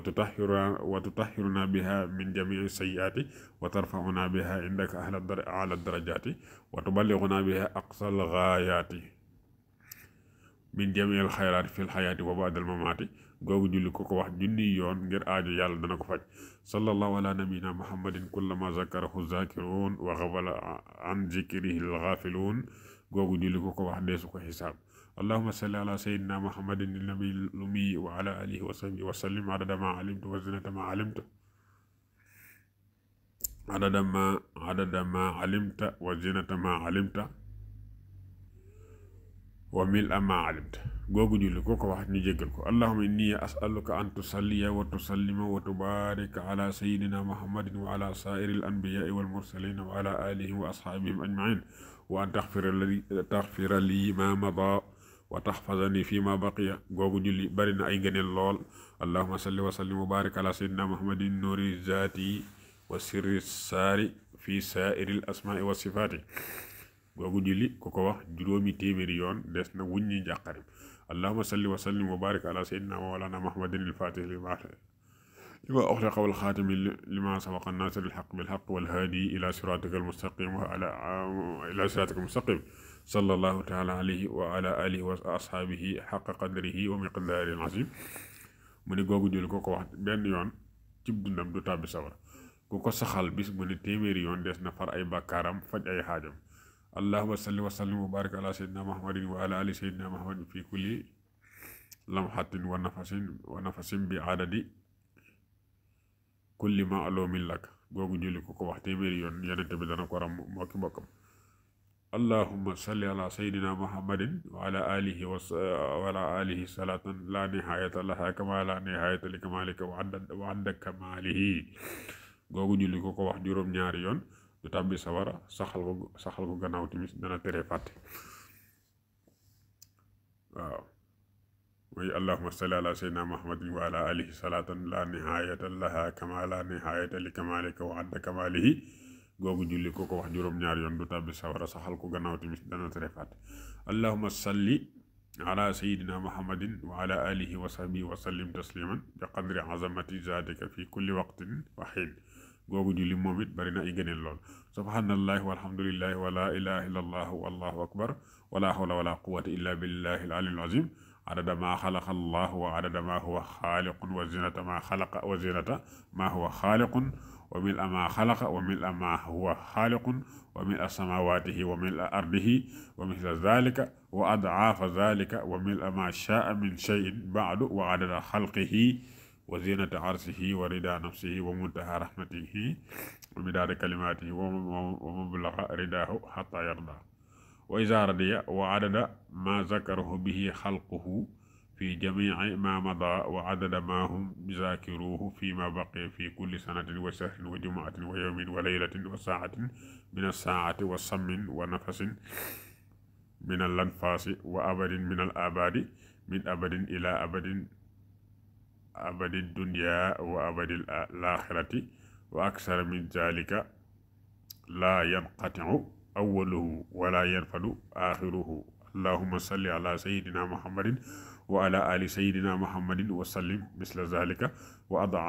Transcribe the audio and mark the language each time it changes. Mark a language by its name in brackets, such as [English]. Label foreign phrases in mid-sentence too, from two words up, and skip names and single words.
[Arabic] تطهرنا بها من جميع السيئات وترفعنا بها عندك أعلى الدرجات وتبلغنا بها أقصى الغايات من جميع ال الخيرات في الحياة وبعد الممات [Wolof] googu julli ko wax junni yoon ngir aajo yàlla dana ko faj [Arabic] صلى الله على نبينا محمد كلما ذكره الذاكرون وغفل عن ذكره الغافلون [Wolof] googu julli ko wax deesu ko xisaab [Arabic] اللهم صل على سيدنا محمد النبي الأمي وعلى آله وصحبه وسلم عدد ما علمت وزنة ما علمت عدد ما علمت وزنة ما علمت وملء ما علمت [Wolof] googu julli ko wax ñu jéggal ko [Arabic] اللهم إني أسألك أن تصلي وتسلم وتبارك على سيدنا محمد وعلى سائر الأنبياء والمرسلين وعلى آله وأصحابهم أجمعين وأن تغفر لي ما مضى وتحفظني في ما بقي [Wolof] googu julli bari na ay ngëneel lool [Arabic] اللهم صل وسلم وبارك على سيدنا محمد نور ذاته وسر الساري في سائر الأسماء والصفات [Wolof] googu julli ku ko wax juróomi téeméeri yoon des na wuññi njàqarim [Arabic] اللهم صل وسلم وبارك على سيدنا ومولانا محمد الفاتح لما أغلق والخاتم لما سبق ناصر الحق بالحق والهادي إلى صراطك المستقيم وإلى صراطك المستقيم صلى الله تعالى عليه وعلى آله وأصحابه حق قدره ومقداره العظيم [Wolof] mu ne googu julli ku ko wax benn yoon cib dundam du tàbbi sawar ku ko saxal bis bu ne téeméeri yoon des na far ay bàkkaaram faj ay [Arabic] xaajam اللهم صل وسلم وبارك على سيدنا محمد وعلى آل سيدنا محمد في كل لمحة و نفس بعدد كل معلوم لك [Wolof] googu julli ku ko wax téeméeri yoon yonente bi dana ko ram moo ki bokkam [Arabic] اللهم صل على سيدنا محمد وعلى آله صلاة لا نهاية لها كما لا نهاية لكمالك وعد كماله [Wolof] googu julli ku ko wax juróom-ñaari yoon du tàbbi sawara saxal ko gannaaw timis dana tere fàtte waaw mooy [Arabic] اللهم صل على سيدنا محمد وعلى آله صلاة لا نهاية لها كما لا نهاية لكمالك وعد كماله [Wolof] googu julli ko wax juróom-ñaar yoon du tàbbi sawara saxal ko gannaaw timis dana tere fàtte [Arabic] اللهم صل على سيدنا محمد وعلى آله وصحبه وسلم تسليما بقدر عظمة ذاتك في كل وقت وحين [Wolof] googu julli moom it bari na ay gëneel lool [Arabic] سبحان الله والحمد لله ولا إله إلا الله والله أكبر ولا حول ولا قوة إلا بالله العلي العظيم عدد ما خلق الله وعدد ما هو خالق وزنة ما خلق وزنة ما هو خالق وملء ما خلق وملء ما هو خالق وملء سماواته وملء أرضه ومثل ذلك وأضعاف ذلك وملء ما شاء من شيء بعد وعدد خلقه و زنة عرشه ورضا نفسه ومنتهى رحمته ومداد كلماته ومبلغ رضاه حتى يرضى وإذا رضي وعدد ما ذكره به خلقه في جميع ما مضى وعدد ما هم ذاكروه في ما بقي في كل سنة وشهر وجمعة ويوم وليلة وساعة من الساعات وشم ونفس من الأنفاس وأبد من الآباد من أبد إلى أبد الدنيا وأبد الآخرة وأكثر من ذلك لا ينقطع أوله ولا ينفد آخره اللهم صل على سيدنا محمد وعلى آل سيدنا محمد وسلم مثل ذلك و